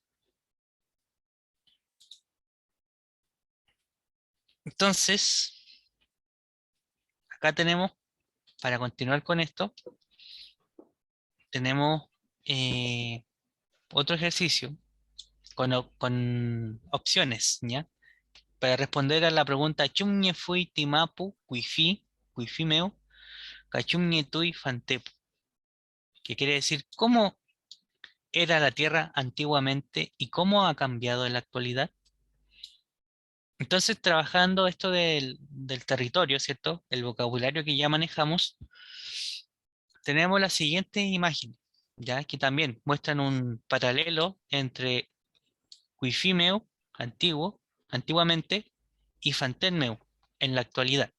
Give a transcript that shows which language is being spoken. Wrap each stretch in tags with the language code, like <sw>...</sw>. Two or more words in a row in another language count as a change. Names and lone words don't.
<es>Entonces, acá tenemos, para continuar con esto, tenemos otro ejercicio con opciones, ¿ya? Para responder a la pregunta</es> <arn>Chumñe fui timapu, cuifi meu, cachumñe tui fantepu,</arn> <es>que quiere decir cómo era la Tierra antiguamente y cómo ha cambiado en la actualidad. Entonces, trabajando esto del territorio, ¿cierto? El vocabulario que ya manejamos, tenemos las siguientes imágenes, ya que también muestran un paralelo entre Cuifimeo, antiguo, antiguamente, y Fantenmeu, en la actualidad.</es>